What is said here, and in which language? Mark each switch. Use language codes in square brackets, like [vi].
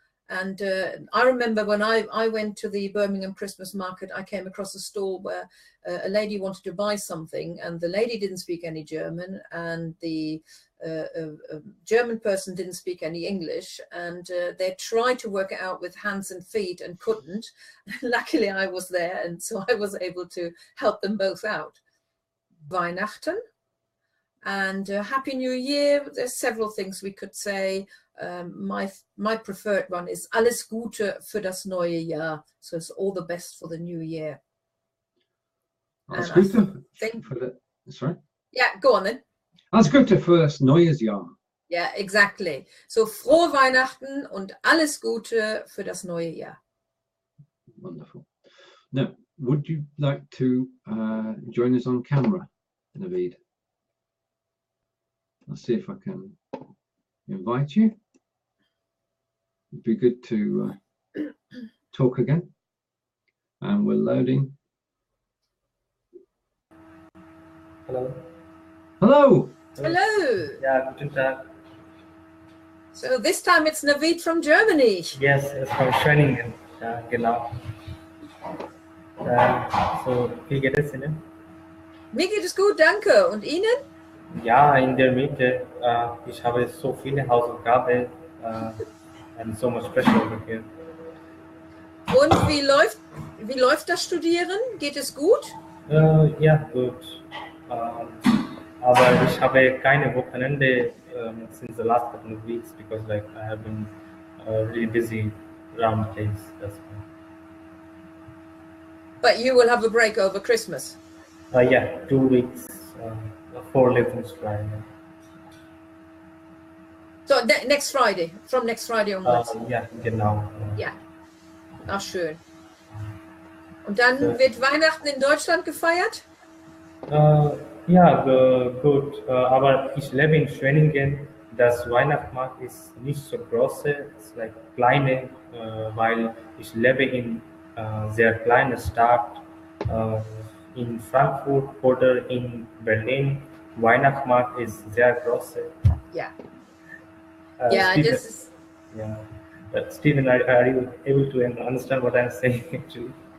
[en] And I remember when I went to the Birmingham Christmas market, I came across a store where a lady wanted to buy something, and the lady didn't speak any German, and the German person didn't speak any English, and they tried to work it out with hands and feet and couldn't. Luckily I was there, and so I was able to help them both out. Weihnachten and Happy New Year. There's several things we could say. My preferred one is [de] Alles Gute für das neue Jahr. [en] So it's all the best for the new year. [de] Alles Gute [en] for the, sorry? Yeah, go on then. [de] Alles Gute für das neues Jahr. [en] Yeah, exactly. [de] So frohe Weihnachten und alles Gute für das neue Jahr. [en] Wonderful. Now, would you like to join us on camera, Navid? I'll see if I can invite you. It'd be good to talk again. And we're loading. Hello. Hello. Hello. Yeah, [de] guten Tag. [en] So this time it's Navid from Germany. Yes, it's from Schwenningen. [de] Ja, genau. So, wie geht es Ihnen? Mir geht es gut, danke. Und Ihnen? Ja, in der Mitte. Ich habe so viele Hausaufgaben [en] and so much pressure over here. [de] Und wie läuft das Studieren? Geht es gut? Ja, gut. Aber ich habe keine Wochenende [en] since the last couple of weeks because like I have been really busy around the place. That's why. But you will have a break over Christmas. Yeah, 2 weeks. 4 lessons Friday. So next Friday, from next Friday onwards. [de] Ja, genau. Ja, ach schön. Und dann wird Weihnachten in Deutschland gefeiert? Ja, gut. Aber ich lebe in Schwenningen. Das Weihnachtsmarkt ist nicht so groß, es ist like kleine, weil ich lebe in sehr kleiner Stadt. in Frankfurt, oder in Berlin. Weihnachtsmarkt is sehr groß. [en] Yeah. Yeah, Stephen, just yeah. Stephen, are you able to understand what I'm saying actually?